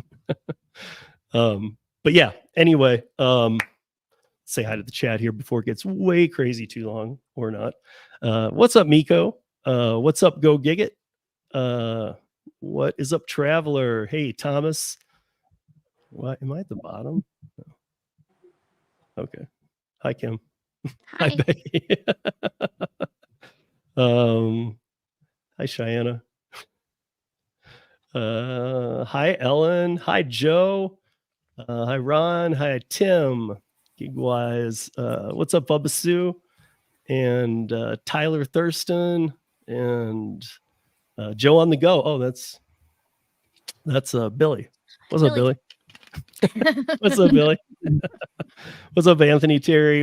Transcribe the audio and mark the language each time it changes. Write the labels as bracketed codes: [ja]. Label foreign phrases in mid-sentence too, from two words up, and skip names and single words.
[en] But yeah, anyway, say hi to the chat here before it gets way crazy too long or not. What's up, Miko? What's up, Go Gig It? What is up, Traveler? Hey, Thomas. What, am I at the bottom? Okay. Hi, Kim. Hi, Hi. Becky. Hi, Cheyenne. Hi, Ellen. Hi, Joe. Hi, Ron. Hi, Tim. Gigwise. What's up, Bubba Sue? And Tyler Thurston and Joe on the go. Oh, that's Billy. What's up, Billy? What's up, Billy? What's up, Anthony Terry?